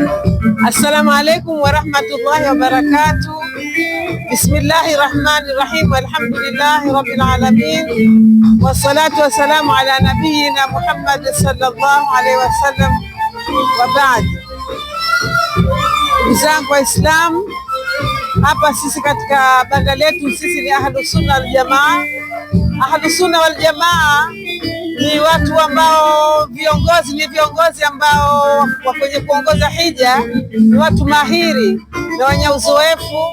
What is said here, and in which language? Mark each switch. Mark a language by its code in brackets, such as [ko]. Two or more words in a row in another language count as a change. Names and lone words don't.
[ar] السلام عليكم ورحمة الله وبركاته. بسم الله الرحمن الرحيم. الحمد لله رب العالمين. والصلاة والسلام على نبينا محمد صلى الله عليه وسلم. وبعد, [sw] ndugu zangu Waislamu, hapa sisi katika banda letu sisi ni Ahlus Sunna wal Jamaa. Ahlus Sunna wal Jamaa ni watu ambao viongozi ambao kwenye kuongoza hija ni watu mahiri na wenye uzoefu.